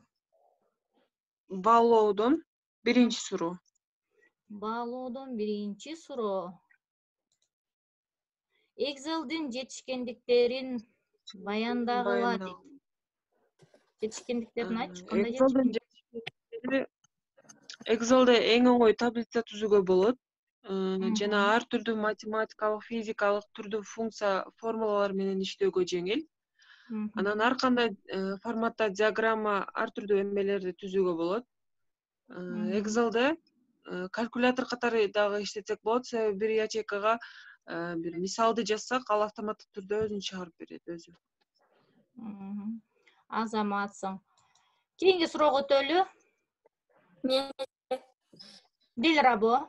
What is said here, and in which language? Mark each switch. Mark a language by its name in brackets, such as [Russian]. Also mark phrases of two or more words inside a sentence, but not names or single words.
[Kyrgyz] Баалоодон биринчи суроо. Баалоодон биринчи суроо. Excel'дин жетишкендиктерин баяндагыла дейт. Жетишкендиктерин айтчы, кандай жетишкендиктер? Excel'де эң оңой таблица түзүүгө болот. Жана ар түрдүү математикалык, физикалык түрдүү функция формулалар менен иштөөгө жеңил. Анан ар кандай форматта диаграмма, ар түрдүү эмелерди түзүүгө болот. Excel'де калькулятор катары дагы иштетсек болот. Себеби бир ячейкага бир мисалды жазсак, ал автоматтык түрдө өзүн чыгарып берет өзү. Азаматсың. Кийинки суроого өтөлү. Дилрабо.